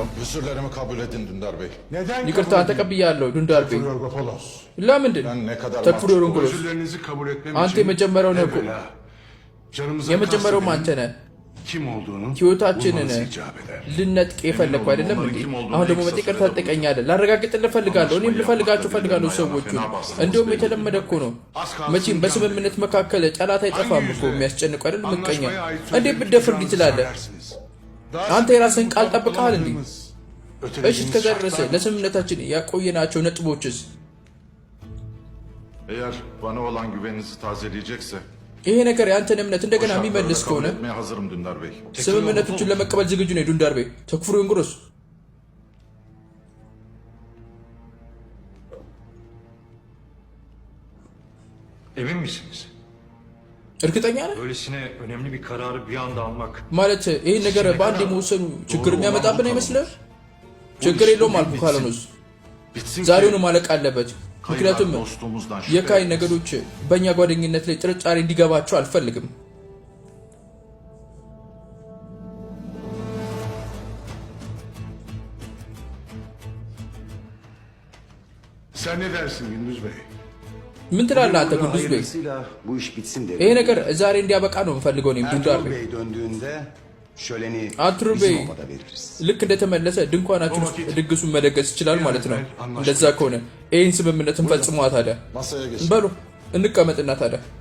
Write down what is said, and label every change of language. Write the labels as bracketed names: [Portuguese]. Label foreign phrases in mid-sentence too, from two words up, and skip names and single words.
[Turkish] Özürlerimi kabul edin Dündar Bey. [Amharic] ይቅርታ tቀብያለሁ ዱንዳርቤ። [Turkish] Yorgopolos. [Amharic] ለምንድን [Turkish] Ben ne kadar [Amharic] ተክፉር [Turkish] mahcup [Amharic] ዮርጎሎስ? [Turkish] Özürlerinizi kabul etmem [Amharic] አንተ [Turkish] için [Amharic] የመጀመሪያው ነህ እኮ። [Turkish] evvela canımıza [Amharic] የመጀመሪያውም አንተ [Turkish] kastedin [Amharic] ነህ። [Turkish] kim olduğunu [Amharic] ህይወታችንን [Turkish] bulmanız icap eder. [Amharic] ልነጥቅ የፈለግኩ አይደለም እንዴ? አሁን ደግሞ መጤ ይቅርታ ትጠይቀኛለህ? ላረጋግጥልህ እፈልጋለሁ። እኔም ልፈልጋቸው እፈልጋለሁ ሰዎቹን። እንደውም የተለመደ እኮ ነው። መቼም በስምምነት መካከል ጠላት አይጠፋም እኮ። የሚያስጨንቁ አይደል? ምቀኛ እንዴት ብትደፍር እንዲህ ትላለህ? አንተ የራስህን ቃል ጠብቀሃል እንዴ? እሺ እስከዛ ድረስ ለስምምነታችን ያቆየናቸው ነጥቦችስ? [Turkish] Eğer bana olan güveninizi tazeleyecekse [Amharic] ይሄ ነገር የአንተን እምነት እንደገና [Turkish] şartları [Amharic] የሚመልስ [Turkish] kabul [Amharic] ከሆነ [Turkish] etmeye hazırım Dündar Bey. [Amharic] ስምምነቶችን ለመቀበል ዝግጁ ነኝ ዱንዳር ቤ። ተክፉር ዮርጎሎስ [Turkish] Emin misiniz? [Amharic] እርግጠኛ ነህ? [Turkish] Böylesine önemli bir kararı bir anda almak [Amharic] ማለት ይህን ነገር በአንድ የመወሰኑ ችግር የሚያመጣብን አይመስልህ? ችግር የለውም አልኩ። ካልሆነስ [Turkish] Bitsin [Amharic] ዛሬውኑ [Turkish] ki [Amharic] ማለቅ አለበት። ምክንያቱም [Turkish] dostluğumuzdan şüphe [Amharic] የካይ [Turkish] etmesin. [Amharic] ነገዶች በእኛ ጓደኝነት ላይ ጥርጣሬ እንዲገባቸው አልፈልግም። [Turkish] Sen ne dersin Gündüz Bey? [Amharic] ምን ትላለህ አንተ ጉንዱዝ ቤ? [Turkish] Hayırlısıyla bu iş bitsin derim. [Amharic] ይሄ ነገር ዛሬ እንዲያበቃ ነው የምፈልገው እኔም ዱንዳር ቤ። [Turkish] Ertuğrul Bey döndüğünde şöleni Arturo bizim Bey obada veririz. [Amharic] ልክ እንደተመለሰ ድንኳናችን ውስጥ ድግሱን መደገስ ይችላል ማለት ነው። እንደዛ ከሆነ ይህን ስምምነት እንፈጽሟ ታዲያ። [Turkish] Masaya geçin. [Amharic] በሉ እንቀመጥና ታዲያ